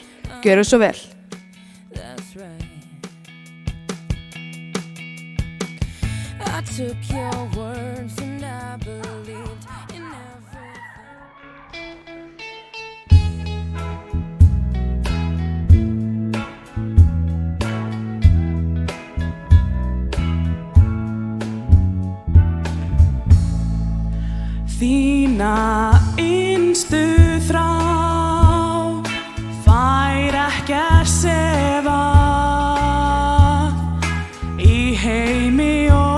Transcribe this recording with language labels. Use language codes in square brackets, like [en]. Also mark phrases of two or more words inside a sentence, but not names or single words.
[is] Gjörðu svo vel. [en] That's right. I took your words and I believed in everything. [is] Þína innstu þrá fær ekkert sefað í heimi